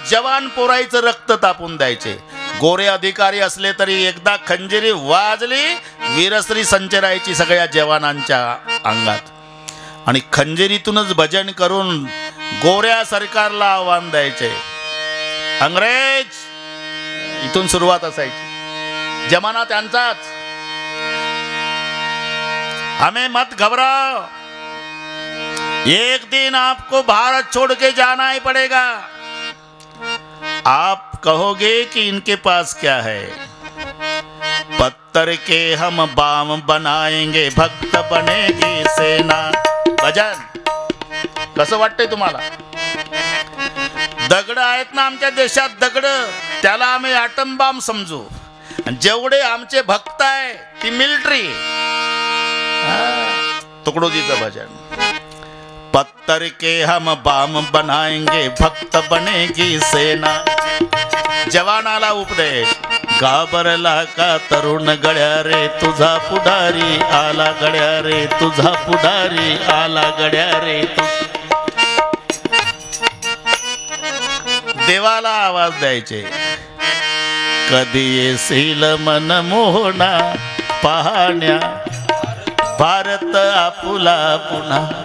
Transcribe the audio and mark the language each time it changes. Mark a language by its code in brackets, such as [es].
[mr] जवान पोरायचं रक्त तापून द्यायचे. गोरे अधिकारी असले तरी एकदा खंजिरी वाजली वीरश्री संचरायची सगळ्या जवानांच्या अंगात. आणि खंजिरीतूनच भजन करून गोऱ्या सरकारला आव्हान द्यायचे. अंग्रेज इथून सुरुवात असायची. जमाना त्यांचाच. [hi] हमें मत घबराओ, एक दिन आपको भारत छोड़ के जाना ही पड़ेगा. आप कहोगे कि इनके पास क्या है? पत्थर के हम बाम बनाएंगे, भक्त बनेगी सेना. [mr] भजन कसं वाटतंय तुम्हाला? दगड आहेत ना आमच्या देशात, दगड, त्याला आम्ही ॲटम बॉम्ब समजू. आणि जेवढे आमचे भक्त आहे ती मिलिटरी. तुकडोजीचं भजन. [hi] पत्थर के हम बाम बनाएंगे, भक्त बनेगी सेना. [mr] जवानाला उपदेश. घाबरला का तरुण गड्या रे, तुझा पुढारी आला गड्या रे, तुझा पुढारी आला गड्या रे. देवाला आवाज द्यायचे. कधी येशील मन मोहना पाहण्या, भारत आपुला पुन्हा.